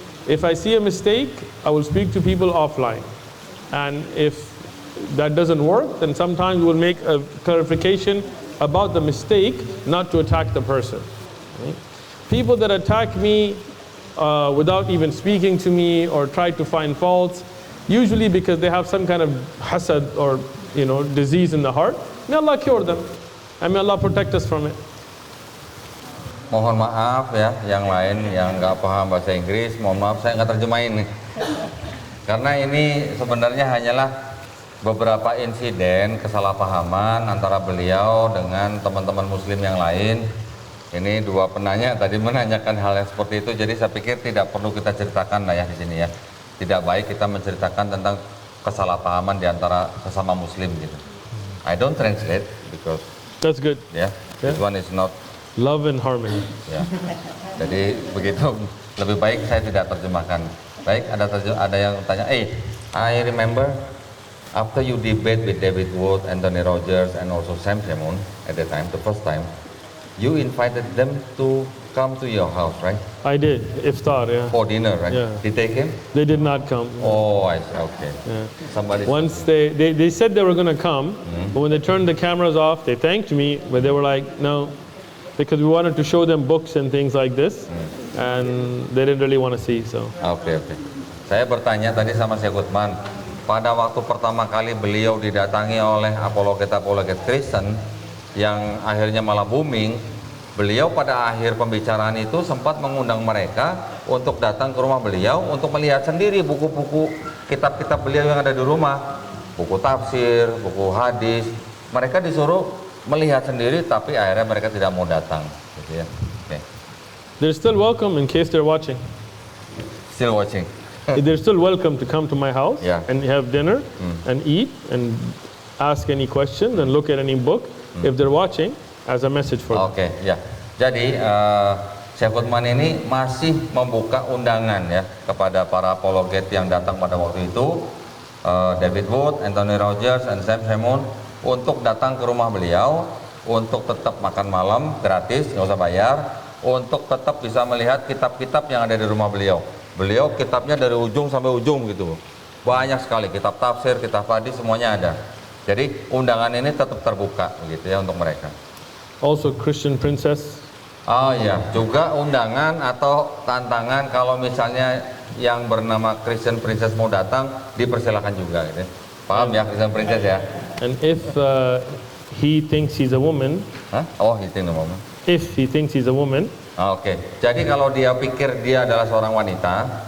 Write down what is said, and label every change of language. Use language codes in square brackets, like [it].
[en] If I see a mistake, I will speak to people offline. And if that doesn't work, then sometimes we'll make a clarification about the mistake, not to attack the person. Right? People that attack me without even speaking to me or try to find faults, usually because they have some kind of hasad or disease in the heart, may Allah cure them and may Allah protect us from it. [id] Mohon maaf ya, yang lain yang nggak paham bahasa Inggris, mohon maaf saya nggak terjemahin nih. Karena ini sebenarnya hanyalah beberapa insiden kesalahpahaman antara beliau dengan teman-teman muslim yang lain. Ini dua penanya tadi menanyakan hal yang seperti itu, jadi saya pikir tidak perlu kita ceritakan lah ya di sini ya. Tidak baik kita menceritakan tentang kesalahpahaman di antara sesama muslim gitu. [en] I don't translate because That's good. yeah, this one is not Love and harmony. ya. [id] Jadi begitu lebih baik saya tidak terjemahkan. Baik, ada yang tanya, [en] I remember after you debate with David Wood, Anthony Rogers, and also Sam Shamoun at the time, the first time, you invited them to come to your house, right? I did, iftar, yeah. For dinner, right? Yeah. Did they come? They did not come. Oh, I see. Okay. Yeah. Somebody. Once they said they were going to come, but when they turned the cameras off, they thanked me, but they were like, no, because we wanted to show them books and things like this, and they didn't really want to see, so. [id] Oke. Saya bertanya tadi sama Syekh Utsman, pada waktu pertama kali beliau didatangi oleh apologet Kristen yang akhirnya malah booming, beliau pada akhir pembicaraan itu sempat mengundang mereka untuk datang ke rumah beliau untuk melihat sendiri buku-buku kitab-kitab beliau yang ada di rumah, buku tafsir, buku hadis. Mereka disuruh melihat sendiri, tapi akhirnya mereka tidak mau datang, gitu ya. [en] Okay. They're still welcome in case they're watching. Still watching. They're still welcome to come to my house and have dinner and eat and ask any questions and look at any book if they're watching as a message for them. [id] Oke, ya. Jadi Syekh Utsman ini masih membuka undangan ya kepada para apologet yang datang pada waktu itu, David Wood, Anthony Rogers, and Sam Shamoun, untuk datang ke rumah beliau, untuk tetap makan malam gratis, nggak usah bayar, untuk tetap bisa melihat kitab-kitab yang ada di rumah beliau. Beliau kitabnya dari ujung sampai ujung gitu, banyak sekali kitab tafsir, kitab hadis, semuanya ada. Jadi undangan ini tetap terbuka gitu ya untuk mereka. [en] Also Christian Princess. [id] Oh iya, juga undangan atau tantangan kalau misalnya yang bernama Christian Princess mau datang, dipersilakan juga gitu. Paham ya Christian Princess ya? [en] And if he thinks he's a woman, Oh, he thinks a woman. If he thinks he's a woman, Oke. [id] Jadi kalau dia pikir dia adalah seorang wanita,